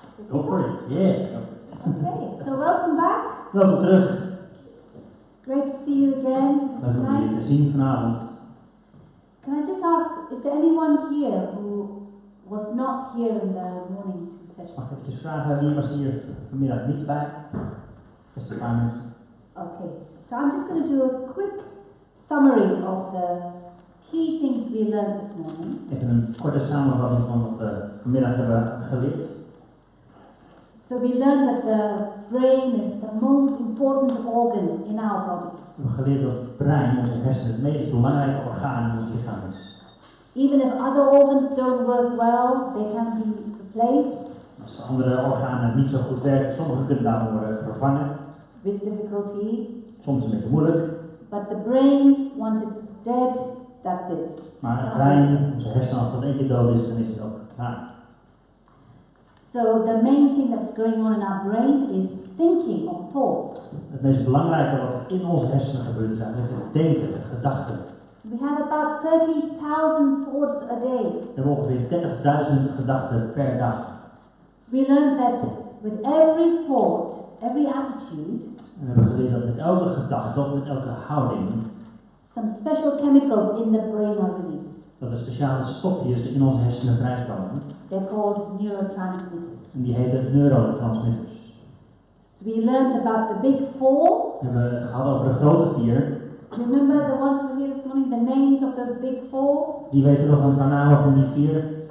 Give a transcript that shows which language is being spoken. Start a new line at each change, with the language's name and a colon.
English: Go for it. Yeah. Okay, so welcome back.
Dutch: Welkom terug.
English: Great to see you again
Dutch: Leuk om jullie te
English: tonight.
Dutch: zien vanavond.
English: Can I just ask, is there anyone here who was not here in the morning session?
Dutch: Mag ik eventjes vragen, wie was hier vanmiddag niet bij? Beste een paar mensen.
English: Okay, so I'm just going to do a quick summary of the key things we learned this morning.
Dutch: Even een korte samenvatting van wat we vanmiddag hebben geleerd.
English: So we learned that the brain is the most important organ in our body.
Dutch: We hebben geleerd dat het brein, onze hersenen, het meest belangrijke orgaan in ons lichaam is.
English: Even if other organs don't work well, they can be replaced
Dutch: Als de andere organen niet zo goed werken, sommige kunnen daarom worden vervangen.
English: with difficulty.
Dutch: Soms een beetje moeilijk.
English: But the brain, once it's dead, that's it.
Dutch: Maar het brein, onze hersenen, als dat één keer dood is, dan is het ook klaar.
English: So the main thing that's going on in our brain is thinking of thoughts.
Dutch: Het meest belangrijke wat er in onze hersenen gebeurt is eigenlijk het denken, de gedachten.
English: We have about 30,000 thoughts a day.
Dutch: We hebben ongeveer 30.000 gedachten per dag.
English: We learned that with every thought, every attitude,
Dutch: En we hebben geleerd dat met elke gedachte of met elke houding,
English: some special chemicals in the brain are released.
Dutch: dat er speciale stofjes in onze hersenen vrijkomen.
English: They're called neurotransmitters.
Dutch: En die heten neurotransmitters.
English: So we learned about the big four.
Dutch: We hebben het gehad over de grote vier.
English: Do you remember the ones we were here this morning, the names of those big four?
Dutch: Die weten nog een paar namen van die vier.